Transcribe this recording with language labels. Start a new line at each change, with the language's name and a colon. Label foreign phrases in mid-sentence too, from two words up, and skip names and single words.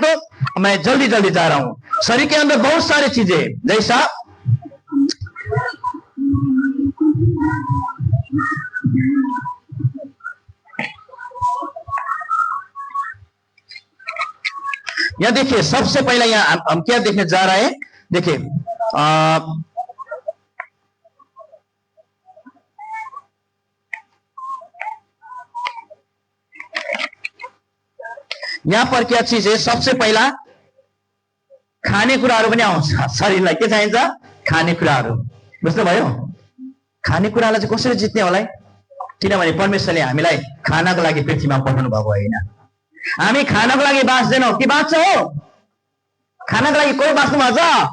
Hindi: तो मैं जल्दी जल्दी जा रहा हूं। शरीर के अंदर बहुत सारी चीजें, जैसा यहां देखिए, सबसे पहले यहां हम क्या देखने जा रहे हैं? देखिए यहां पर क्या चीज है? सबसे पहला
Nepali: खानेकुराहरू पनि आउँछ। शरीरलाई के चाहिन्छ? खानेकुराहरू। बुझ्नुभयो? खानेकुरालाई चाहिँ कसरी जित्ने होला? किनभने परमेश्वरले हामीलाई खानाको लागि पृथ्वीमा पठाउनु भएको होइन। हामी खानाको लागि बाँच्दैनौँ कि बाँच्छौँ? खानाको लागि कोही बाँच्नु भएको छ?